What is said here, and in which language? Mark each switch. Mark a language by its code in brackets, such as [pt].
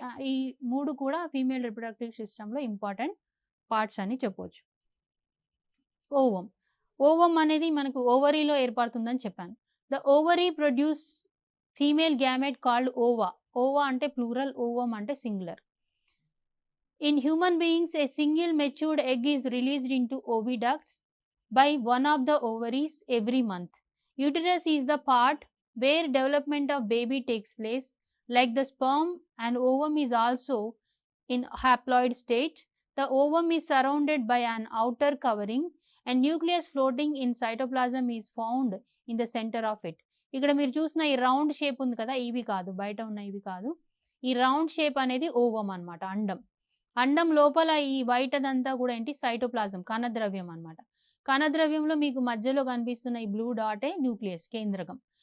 [te] ఈ 3 కూడా female reproductive సిస్టమ్‌లో ఇంపార్టెంట్ పార్ట్స్ అని చెప్పొచ్చు. ఓవమ్. ఓవమ్ అనేది మనకు ఓవరీలో ఏర్పడుతుందని చెప్పాను. [en] The ovary produce female gamete called ova. [te] Ova అంటే ప్లూరల్, ఓవమ్ అంటే singular. [en] In human beings, a single matured egg is released into oviducts by one of the ovaries every month. Uterus is the part where development of baby takes place. Like the sperm, an ovum is also in haploid state. The ovum is surrounded by an outer covering and nucleus floating in cytoplasm is found in the center of it. [te] ఇక్కడ మీరు చూసిన ఈ round shape ఉంది కదా, ఇవి కాదు, బయట ఉన్న ఇవి కాదు. ఈ రౌండ్ షేప్ అనేది ఓవమ్ అన్నమాట, అండం. అండం లోపల ఈ వైట్ అదంతా కూడా ఏంటి? సైటోప్లాజం, కణద్రవ్యం అన్నమాట. కణద్రవ్యంలో మీకు మధ్యలో కనిపిస్తున్న ఈ బ్లూ డాటే న్యూక్లియస్, కేంద్రకం.